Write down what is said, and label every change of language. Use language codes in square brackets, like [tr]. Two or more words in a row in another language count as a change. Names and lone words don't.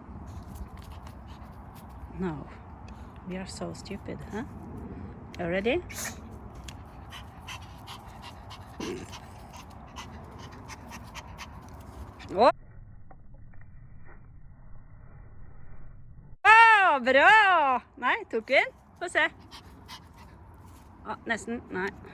[en] No. We are so stupid, huh? Are you ready? [no] Å! Å, bra! Nei, tok vi den? Få se. Å, nesten. Nei.